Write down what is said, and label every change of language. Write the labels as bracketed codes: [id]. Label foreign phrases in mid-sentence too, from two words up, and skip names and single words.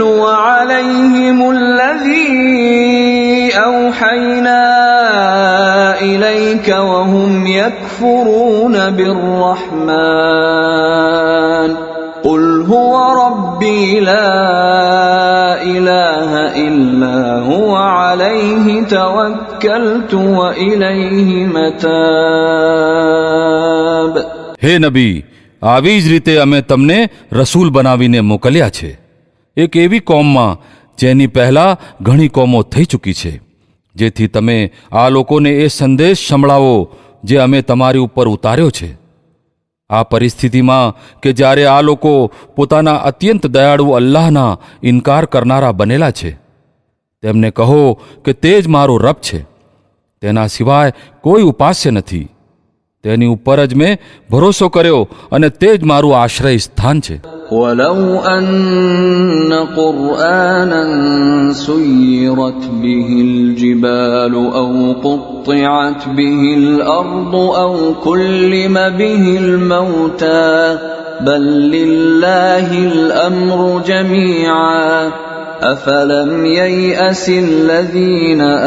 [ar] أوحينا إليك وهم يكفرون بالرحمن قل هو ربي لا إله إلا هو عليه توكلت وإليه متاب. [gu] હે નબી, આવી જ રીતે અમે તમને રસૂલ બનાવીને મોકલ્યા છે એક એવી કોમમાં જેની પહેલાં ઘણી કોમો થઈ ચૂકી છે, જેથી તમે આ લોકોને એ સંદેશ સંભળાવો જે અમે તમારી ઉપર ઉતાર્યો છે. આ પરિસ્થિતિમાં કે જ્યારે આ લોકો પોતાના અત્યંત દયાળુ અલ્લાહના ઇનકાર કરનારા બનેલા છે, તેમને કહો કે તે જ મારો રબ છે, તેના સિવાય કોઈ ઉપાસ્ય નથી, તેની ઉપર જ મેં ભરોસો કર્યો અને તે જ મારું આશ્રય સ્થાન છે. [ar] ولو أن قرآنا سيرت به الجبال أو قطعت به الأرض أو كلم به الموتى بل لله الأمر جميعا أفلم ييأس الذين